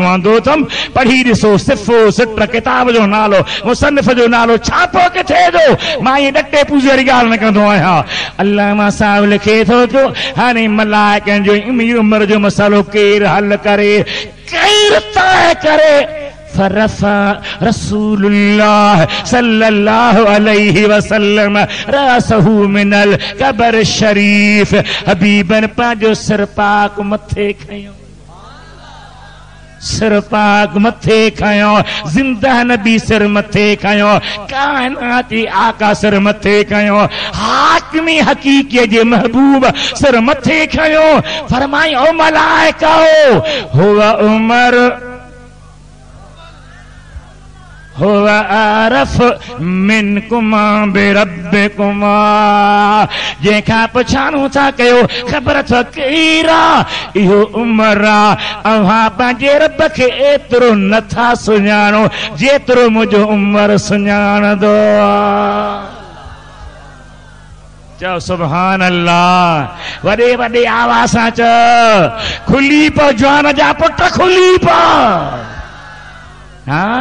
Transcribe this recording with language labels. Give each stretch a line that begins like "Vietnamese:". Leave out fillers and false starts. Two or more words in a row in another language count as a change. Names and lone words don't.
Sindhi: आंदो अथमि पढ़ी ॾिसो सिफ़ो सिट किताब जो नालो मुसन्निफ़ जो नालो छापो किथे जो मां इहे ॾटे पूजे वारी ॻाल्हि न कंदो आहियां अल्लामा साहिब लिखे थो पियो हाणे मलाइकनि जो उमिरि जो मसालो केरु हल करे केरु तय करे
Arabic: فرفع رسول الله صلى الله عليه وسلم رأسه من القبر الشريف
Sindhi: हबीबन पंहिंजो सिर पाक मथे खयो सिर पाक मथे खयो जिंदा नबी सिर मथे खयो कायनाती आका सिर मथे खयो हाकिमी हकीकी जे महबूब सिर मथे खयो फरमाई ओ मलाइका
Arabic: هو عمر هو أعرف منكما بربكما
Sindhi: जंहिंखां पुछाणो था कयो ख़बर अथव केरु आहे इहो उमर आहे अव्हां पंहिंजे रब खे एतिरो नथा सुञाणो जेतिरो मुंहिंजो उमर सुञाणंदो आहे चओ
Arabic: سبحان الله
Sindhi: वॾे वॾे आवाज़ सां चओ खुली पओ जवान जा पुट खुली पओ हा